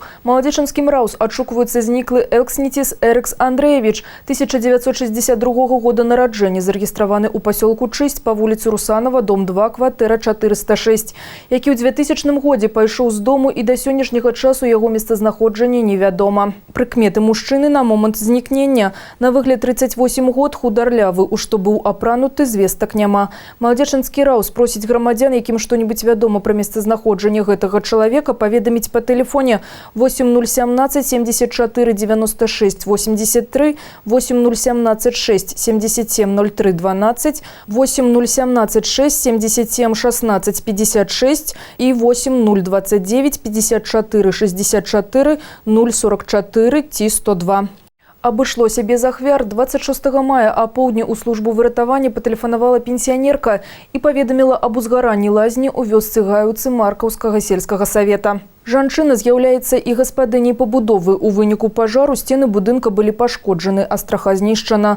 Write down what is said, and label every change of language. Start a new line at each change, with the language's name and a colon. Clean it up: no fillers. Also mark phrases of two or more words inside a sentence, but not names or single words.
Belarusian: Маладзечынскім раус адшукваецца зніклы Элкснітис Эрыкс Андрэевіч, 1962 года нараджэння, зарэгістраваны ў пасёлку Чысць па вуліцы Русанова, дом 2, кватэра 406, які ў 2000 годзе пайшоў з дому і да сённяшняга часу яго месцазнаходжанне невядома. Прыкметы мужчыны на момант знікнення. На выгляд 38 год, хударлявы, у што быў апрануты, звестак няма. Маладзечынскі раус просіць грамадзян, якім што-небудзь вядома пра месцазнаходжанне гэтага чалавека, паведаміць
Russian: по телефоне
Belarusian: 8017 74 96 83, 8017 6 77 03 12, 8017 6 77 16 56 и 8029 54 64 044 Т102. Абышлося без ахвяр. 26 мая апоўдні ў службу выратавання патэлефанавала пенсіянерка і паведаміла аб узгаранні лазні ў вёсцы Гаюцы Маркаўскага сельскага савета. Жанчына з'яўляецца і гаспадыняй пабудовы. У выніку пажару сцены будынка былі пашкоджаны, а страха знішчана.